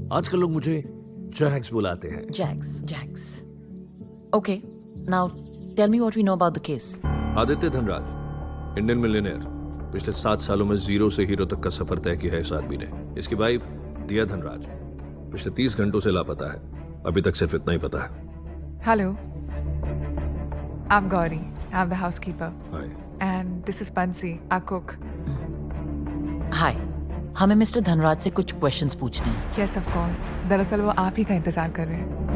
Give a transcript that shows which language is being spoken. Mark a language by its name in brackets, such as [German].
[Hindi] आजकल लोग मुझे जैक्स बुलाते हैं. [English] Jax. Okay. Now, tell me what we know about the case. [Hindi] Aditya Dhanraj, Indian millionaire. पिछले 7 सालों में जीरो से हीरो तक का सफर तय किया है इस आदमी ने. इसकी वाइफ दिया धनराज पिछले 30 घंटों से लापता है. अभी तक सिर्फ इतना ही पता है. [English] Hello. I'm Gauri. I'm the housekeeper. Hi. And this is Bansi, our cook. Hi. [Hindi] हमें मिस्टर धनराज से कुछ क्वेश्चंस पूछने हैं. [English] Yes, of course. [Hindi] दरअसल वो आप ही का इंतजार कर रहे हैं.